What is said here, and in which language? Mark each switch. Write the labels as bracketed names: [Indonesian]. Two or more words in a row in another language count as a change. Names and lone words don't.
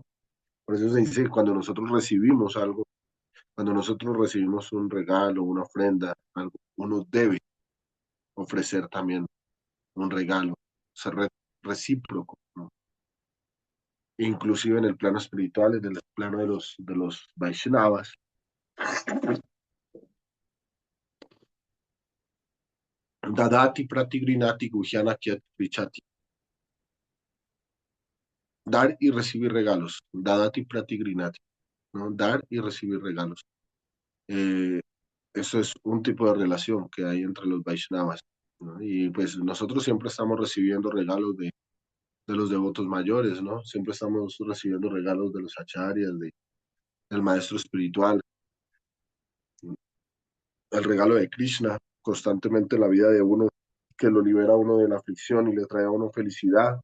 [Spanish] Por eso se dice, cuando nosotros recibimos algo, cuando nosotros recibimos un regalo, una ofrenda, algo, uno debe ofrecer también un regalo, ser recíproco, ¿no? Inclusive en el plano espiritual, en el plano de los Vaishnavas, [Sanskrit] Dadati pratigrinati guhyana kyat vichati. [Spanish] Dar y recibir regalos. [Sanskrit] Dadati pratigrinati, [Spanish] ¿no? Dar y recibir regalos. Eh, Eso es un tipo de relación que hay entre los Vaishnavas, ¿no? Y pues nosotros siempre estamos recibiendo regalos de los devotos mayores, ¿no? Siempre estamos recibiendo regalos de los acharyas, del maestro espiritual, el regalo de Krishna, constantemente en la vida de uno, que lo libera a uno de la aflicción y le trae a uno felicidad.